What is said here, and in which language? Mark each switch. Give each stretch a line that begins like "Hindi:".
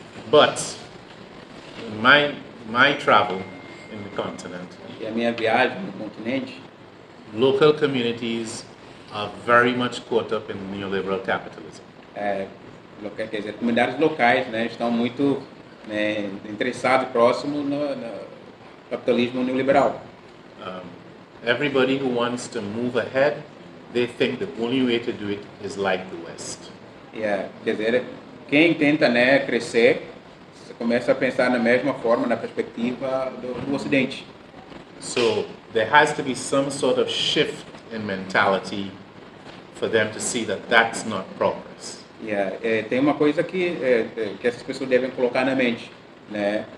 English: But my travel in the continent,
Portuguese: E a minha viagem no continente,
English: local communities are very much caught up in neoliberal capitalism.
Portuguese: quer dizer, comunidades locais, né, estão muito, né, interessados próximo no capitalismo neoliberal.
English: Everybody who wants to move ahead, they think the only way to do it is like the West.
Portuguese: Quer dizer, quem tenta, né, crescer, começa a pensar na mesma forma, na perspectiva do Ocidente.
English: So there has to be some sort of shift in mentality for them to see that that's not progress.
Portuguese: Tem uma coisa que essas pessoas devem colocar na mente, né?